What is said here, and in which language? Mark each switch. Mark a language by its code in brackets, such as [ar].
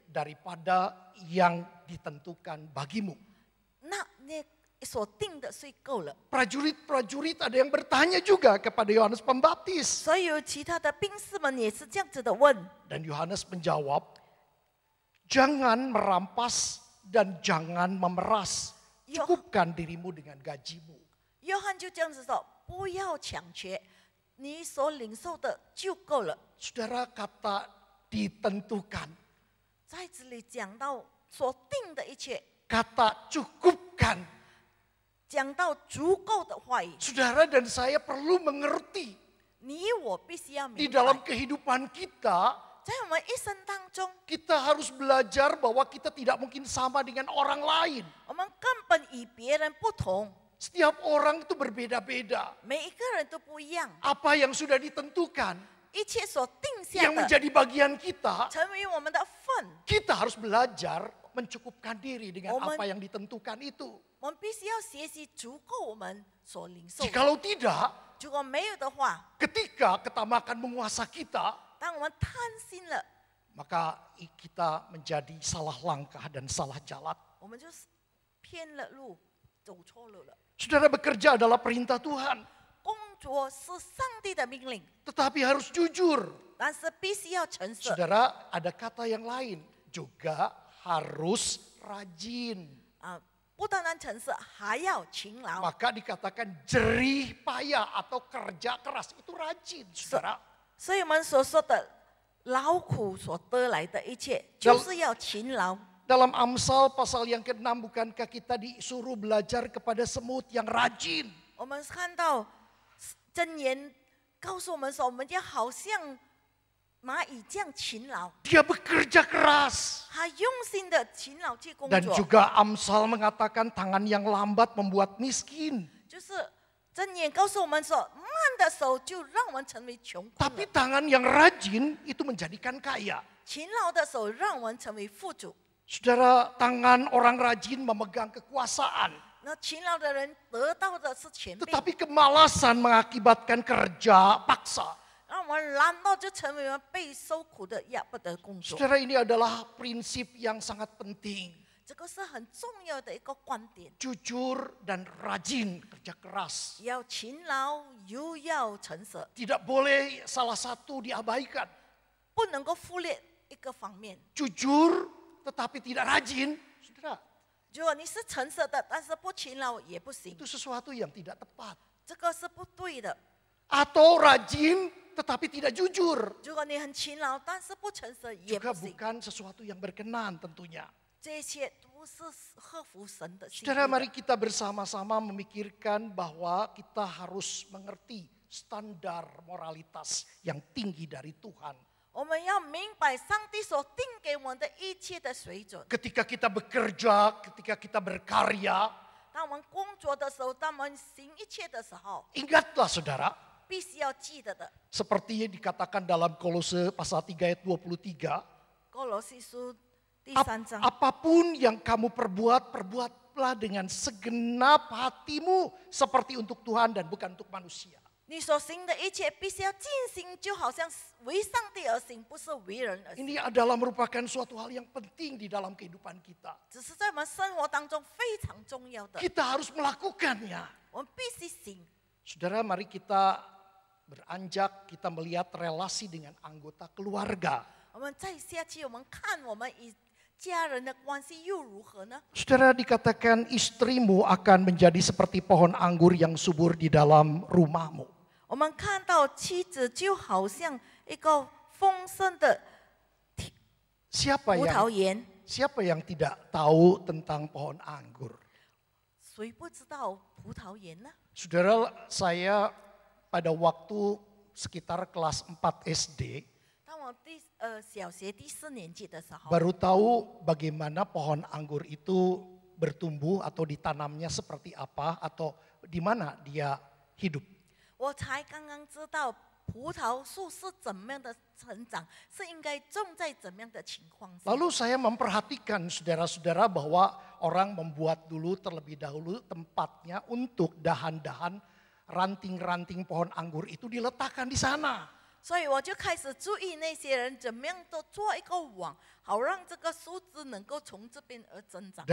[id] daripada yang ditentukan bagimu. [zh] 那所定的税够了。 [id] Prajurit-prajurit ada yang bertanya juga kepada Yohanes Pembaptis. [zh] 所以有其他的兵士们也是这样子的问， [id] Dan Yohanes menjawab, jangan merampas dan jangan memeras. Cukupkan dirimu dengan gajimu. [zh] 约翰就这样子说：不要抢劫，你所领受的就够了。 [id] Saudara, kata ditentukan, [zh] 在这里讲到所定的一切， [id] kata cukupkan. [zh] 讲到足够的话语， [id] Saudara dan saya perlu mengerti [zh] 你我必须要 [id] di [zh] 明 [id] dalam [zh] 白， [id] kehidupan kita, [zh] 在我们一生当中， [id] kita harus belajar bahwa kita tidak mungkin sama dengan orang lain. [zh] 我们根本与别人不同， [id] Setiap orang itu berbeda-beda. [zh] 每一个人都不一样， [id] Apa yang sudah ditentukan, [zh] 一切所定下 [id] yang [zh] 的 [id] menjadi bagian kita, [zh] 成为我们的份， [id] kita harus belajar mencukupkan diri dengan Omen. apa yang ditentukan itu. [zh] 我们必须要学习足够我们所领受的。 [id] Jikalau tidak, [zh] 如果没有的话， [id] ketika ketamakan menguasa kita, [zh] 当我们贪心了， [id] maka kita menjadi salah langkah dan salah jalan. [zh] 我们就偏了路，走错路了。 [id] Saudara, bekerja adalah perintah Tuhan, [zh] 工作是上帝的命令， [id] tetapi harus jujur. [zh] 但是必须要诚实。 [id] Saudara, ada kata yang lain, juga harus rajin. [zh] 不单单诚实，还要勤劳。 [id] Maka dikatakan jerih payah atau kerja keras itu rajin, saudara. [zh] 所以我们所说的劳苦所得来的一切，就是要勤劳。 [id] Dalam Amsal pasal yang ke-6 bukankah kita disuruh belajar kepada semut yang rajin? [zh] 我们看到箴言告诉我们说，我们要好像蚂蚁这样勤劳， [id] Dia bekerja keras. [zh] 他用心的勤劳去工 [id] Dan [zh] 作。 [id] juga Amsal mengatakan tangan yang lambat membuat miskin. [zh] 就是箴言告诉我们说，慢的手就让我们成为穷困 [id] Tapi [zh] 了， [id] tangan yang rajin itu menjadikan kaya. [zh] 勤劳的手让我们成为富主。 [id] Saudara, tangan orang rajin memegang kekuasaan. [zh] 那勤劳的人得到的是权柄， [id] Tetapi kemalasan mengakibatkan kerja paksa. [zh] 让我们懒惰就成为了被受苦的压迫的工作。 [id] Saudara, ini adalah prinsip yang sangat penting. [zh] 这个是很重要的一个观点， [id] Jujur dan rajin kerja keras. [zh] 要勤劳又要诚实， [id] Tidak boleh salah satu diabaikan. [zh] 不能够忽略一个方面。 [id] Jujur tetapi tidak rajin. Saudara, [zh] 如果你是诚实的，但是不勤劳也不行， [id] itu sesuatu yang tidak tepat. [zh] 这个是不对的。 [id] Atau rajin tetapi tidak jujur. [zh] 如果你很勤劳，但是不诚实也 [id] Juga [zh] 不行， [id] bukan sesuatu yang berkenan tentunya. [zh] 这些都是合乎神的心意 [id] Saudara, mari [zh] 的。 [id] kita bersama-sama memikirkan bahwa kita harus mengerti standar moralitas yang tinggi dari Tuhan. [zh] 我们要明白上帝所定给我们的一切的水准。 [id] Ketika kita bekerja, ketika kita berkarya, [zh] 当我们工作的时候，当我们行一切的时候， [id] ingatlah saudara, [zh] 必须要记得的。 [id] seperti yang dikatakan dalam Kolose pasal 3 ayat 23, [zh] 哥罗西书第3章， [id] apapun yang kamu perbuat, perbuatlah dengan segenap hatimu seperti untuk Tuhan dan bukan untuk manusia. [zh] 你所行的一切必须要尽心，就好像为上帝而行，不是为人而行。 [id] Ini adalah merupakan suatu hal yang penting di dalam kehidupan kita. [zh] 只是在我们生活当中非常重要的， [id] Kita harus melakukannya. [zh] 我们必须行。 [id] Saudara, mari kita beranjak, kita melihat relasi dengan anggota keluarga. [zh] 我们再下去，我们看我们与家人的关系又如何呢？ [id] Saudara, dikatakan istrimu akan menjadi seperti pohon anggur yang subur di dalam rumahmu. [zh] 我们看到妻子就好像一个丰盛的 [id] Siapa [zh] 葡萄园， [id] siapa yang tidak tahu tentang pohon anggur? [zh] 谁不知道葡萄园呢？ [id] Saudara, saya pada waktu sekitar kelas 4 SD [zh] 当我小学第4年级的时候， [id] baru tahu bagaimana pohon anggur itu bertumbuh atau ditanamnya seperti apa atau di mana dia hidup. [zh] 我才刚刚知道葡萄树是怎么样的成长，是应该种在怎么样的情况下。 [id] Lalu saya memperhatikan saudara-saudara bahwa orang membuat dulu terlebih dahulu tempatnya untuk dahan-dahan ranting-ranting pohon anggur itu diletakkan di sana. [zh] 所以我就开始注意那些人怎么样都做一个网，好让这个树枝能够从这边而增长。